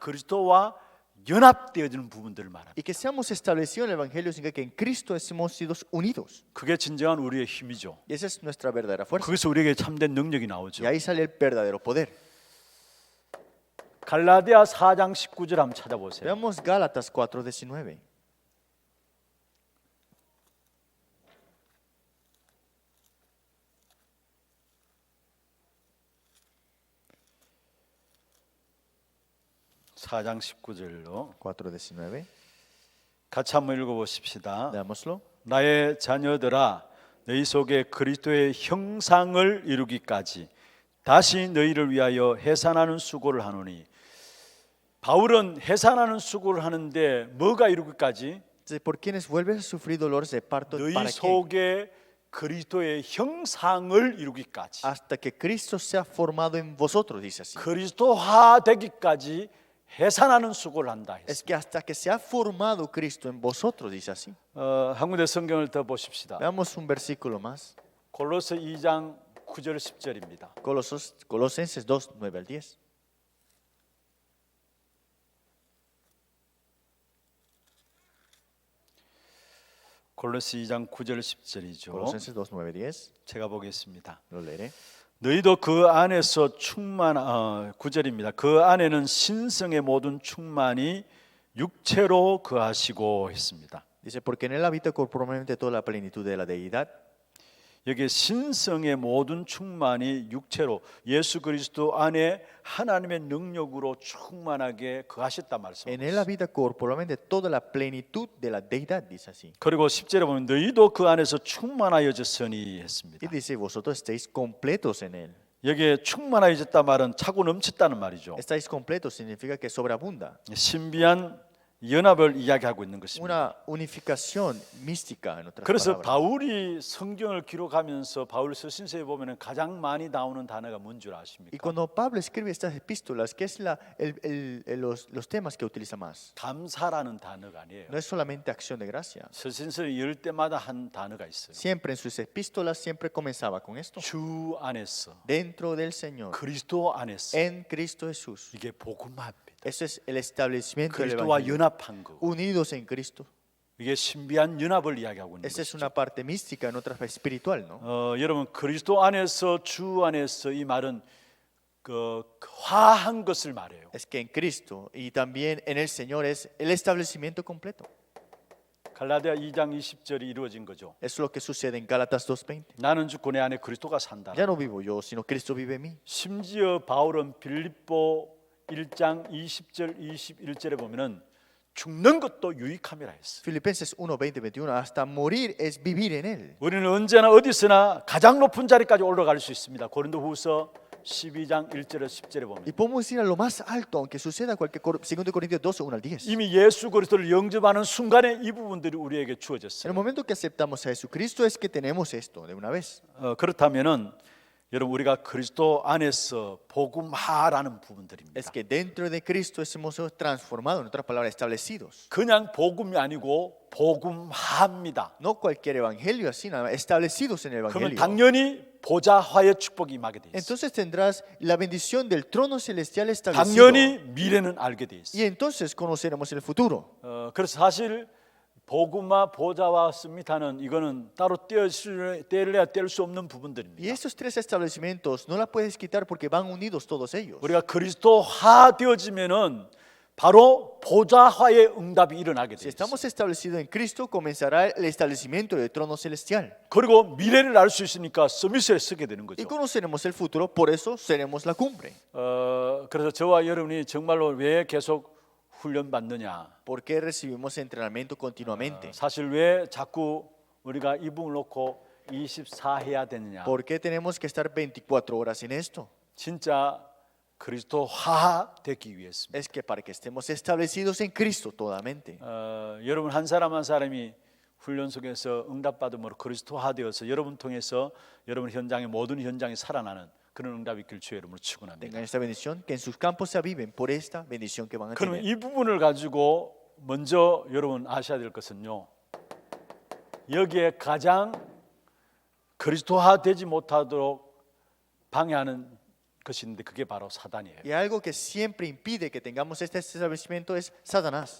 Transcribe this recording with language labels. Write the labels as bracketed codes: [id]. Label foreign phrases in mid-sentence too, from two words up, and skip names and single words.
[ko] 그리스도와 연합되어지는 부분들을 말합니다. [es] Y que seamos establecidos en el Evangelio significa que en Cristo hemos sido unidos. [ko] 그게 진정한 우리의 힘이죠. [es] Y esa es nuestra verdadera fuerza. [ko] 거기서 우리에게 참된 능력이 [es] Y [ko] 나오죠. [es] ahí sale el verdadero poder. [ko] 갈라디아 4장 19절 한번 찾아보세요. [es] Veamos Gálatas 4:19. [ko] 사장 19절로 [es] 4:19. [ko] 같이 한번 읽어보십시다. [es] Leámoslo. [ko] 나의 자녀들아 너희 속에 그리스도의 형상을 이루기까지 다시 너희를 위하여 해산하는 수고를 하노니 바울은 해산하는 수고를 하는데 뭐가 이루기까지 [es] Dice, por quienes vuelves a sufrir dolores de parto, [ko] 너희 [es] ¿para qué? [ko] 속에 그리스도의 형상을 이루기까지 [es] Hasta que Cristo sea formado en vosotros, dice así. [ko] 그리스도화 되기까지 해산하는 수고를 한다 [es] Es [ko] 했습니다. [es] que hasta que sea formado Cristo en vosotros, dice así. [ko] 한 군데 성경을 더 보십시다. [es] Veamos un versículo más. [ko] 골로새 2장 9절 10절입니다. [es] Colosenses 2, 9 al 10. [ko] 골로새 2장 9절 10절이죠. [es] Colosenses 2, 9, 10. [ko] 제가 보겠습니다. [es] Lo leeré. [ko] 너희도 그 안에서 9절입니다. 그 안에는 신성의 모든 충만이 육체로 거하시고 했습니다. [es] Dice, porque en él habita corporalmente toda la plenitud de la deidad. [ko] 여기 신성의 모든 충만이 육체로 예수 그리스도 안에 하나님의 능력으로 충만하게 거하셨다 [es] En él [ko] 말씀입니다. [es] habita corporalmente toda la plenitud de la deidad, dice así. [ko] 그리고 10절에 보면 너희도 그 안에서 충만하여졌으니 했습니다. [es] Y dice, vosotros estáis completos en él. [ko] 여기에 충만하여졌다 말은 차고 넘쳤다는 말이죠. [es] Estáis completos significa que sobreabunda. [ko] 신비한 연합을 이야기하고 있는 것입니다. [es] una unificación mística en otras [ko] 그래서 [es] palabras. [ko] 바울이 성경을 기록하면서 바울 서신서에 보면은 가장 많이 나오는 단어가 뭔 줄 [es] Y [ko] 아십니까? [es] cuando Pablo escribe estas epístolas, ¿qué es los temas que utiliza más? [ko] 감사라는 단어가 아니에요. [es] No es solamente acción de gracia. [ko] 서신서를 열 때마다 한 단어가 있어요. [es] Siempre en sus epístolas siempre comenzaba con esto. [ko] 주 안에서, [es] Dentro del Señor, [ko] 그리스도 안에서 [es] en Cristo Jesús. [ko] 이게 복음화입니다. [es] Eso es el establecimiento del [ko] 그리스도와 [es] Evangelio. [ko] 연합한 거. [es] Unidos en Cristo. [ko] 이게 신비한 연합을 이야기하고 있는 [es] Esa es [ko] 것이죠. [es] una parte mística, en otra espiritual, ¿no? [ko] 여러분 그리스도 안에서 주 안에서 이 말은 그 화한 것을 말해요. [es] Es que en Cristo y también en el Señor es el establecimiento completo. [ko] 갈라디아 2장 20절이 이루어진 거죠. [es] Eso es lo que sucede en Gálatas 2:20. [ko] 나는 죽고 내 안에 그리스도가 산다. [es] Ya no vivo yo, sino Cristo vive en mí. [ko] 심지어 바울은 빌립보 1장 20절 21절에 보면은 죽는 것도 유익함이라 했어. [es] Filipenses 1:20, 21. Hasta morir es vivir en Él. [ko] 우리는 언제나 어디서나 가장 높은 자리까지 올라갈 수 있습니다. 고린도후서 12장 1절에 10절에 보면 [es] Y podemos ir a lo más alto, aunque suceda cualquier 2 Corintios 12, 1 al 10. [ko] 이미 예수 그리스도를 영접하는 순간에 이 부분들이 우리에게 [es] En el [ko] 주어졌어요. [es] momento que aceptamos a Jesucristo es que tenemos esto de una vez. [ko] 그렇다면은 여러분 우리가 그리스도 안에서 복음화라는 부분들입니다. [es] Es que dentro de Cristo hemos sido transformados, en otras palabras, establecidos. [ko] 그냥 복음이 아니고 복음화입니다. [es] No cualquier evangelio así, nada más, establecidos en el [ko] 그러면 [es] evangelio. [ko] 당연히 보좌화의 축복이 임하게 돼 있어요. [es] Entonces tendrás la bendición del trono celestial establecido. [ko] 당연히 미래는 알게 돼 있어요. [es] Y entonces conoceremos el futuro. [ko] 그래서 사실 복음화 보좌화 스미타는 이거는 따로 떼려야 뗄 수 없는 [es] Y [ko] 부분들입니다. [es] estos tres establecimientos no las puedes quitar porque van unidos todos ellos. [ko] 우리가 그리스도화 되어지면은 바로 보좌화의 응답이 일어나게 [es] Si [ko] 돼요. [es] estamos establecidos en Cristo, comenzará el establecimiento del trono celestial. [ko] 그리고 미래를 알 수 있으니까 서밋에 서게 되는 [es] Y [ko] 거죠. [es] conoceremos el futuro, por eso seremos la cumbre. [ko] 그래서 저와 여러분이 정말로 왜 계속 훈련 받느냐? [es] ¿Por qué recibimos entrenamiento continuamente? [ko] 사실 왜 자꾸 우리가 이 부분을 놓고 24 해야 되느냐? [es] ¿Por qué tenemos que estar 24 horas en esto? [ko] 진짜 그리스도화 되기 위해서입니다. [es] Es que para que estemos establecidos en Cristo totalmente. [ko] 여러분 한 사람 한 사람이 훈련 속에서 응답받음으로 그리스도화 되어서 여러분 통해서 여러분 현장의 모든 현장이 살아나는 그런 응답이 있길 주의 이름으로 축원합니다. [es] Tengan esta bendición, que en sus campos se aviven por esta bendición que van a [ko] 그러면 [es] tener. [ko] 이 부분을 가지고 먼저 여러분 아셔야 될 것은요. 여기에 가장 그리스도화 되지 못하도록 방해하는 것이 있는데 그게 바로 사단이에요. [es] Y algo que siempre impide que tengamos este establecimiento es Satanás.